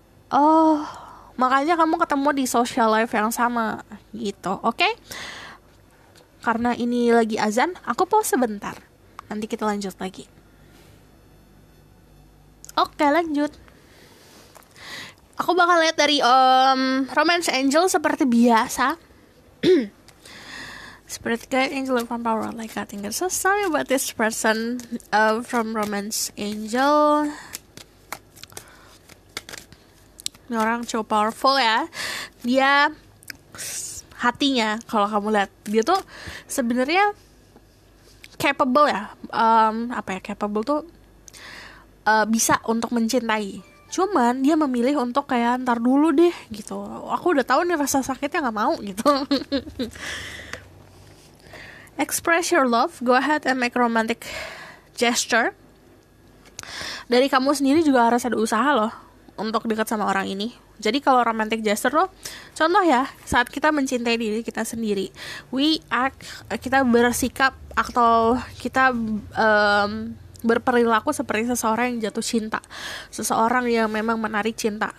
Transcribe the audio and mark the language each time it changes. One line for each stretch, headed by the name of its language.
Indonesian: Oh, makanya kamu ketemu di social life yang sama. Gitu. Oke? Karena ini lagi azan, aku pause sebentar. Nanti kita lanjut lagi. Oke, lanjut. Aku bakal lihat dari Romance Angel seperti biasa.
English: Spirit Guide, Angel of Power, like I think it's so sorry about this person from Romance Angel.
Indonesian: Ini orang cukup powerful ya. Dia hatinya, kalau kamu lihat, dia tuh sebenarnya capable ya. Capable tuh bisa untuk mencintai. Cuman dia memilih untuk kayak ntar dulu deh gitu. Aku udah tahu nih rasa sakitnya, nggak mau gitu.
English: Express your love. Go ahead and make romantic gesture.
Indonesian: Dari kamu sendiri juga harus ada usaha loh untuk dekat sama orang ini. Jadi kalau romantic gesture loh, contoh ya, saat kita mencintai diri kita sendiri, kita bersikap atau kita berperilaku seperti seseorang yang jatuh cinta, seseorang yang memang menarik cinta.